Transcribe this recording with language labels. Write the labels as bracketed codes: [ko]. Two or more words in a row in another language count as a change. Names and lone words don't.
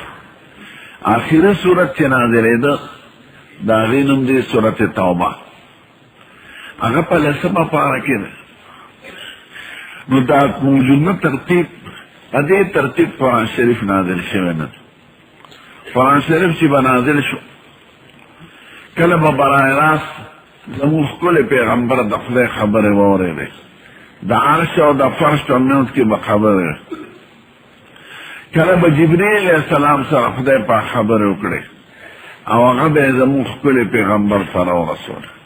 [ps] آخره صورت چې نازلېده د هغې نوم دی صورت توبه. هغه په 10مه پاره کې ده. نو دا موجوده ترتیب په دې ترتیب قرآن شریف نازل شوی نه. قرآن شریف چې به نازل شو کله به برای راست زموږ ښکلی پیغمبر د خدای خبرې واورېدې. د عرش او د فرش په منځ کې به خبرې، کله به جبریل علیه السلام سره خدای پاک خبرې وکړې او هغه به یې زموږ ښکلی پیغمبر ته راورسول.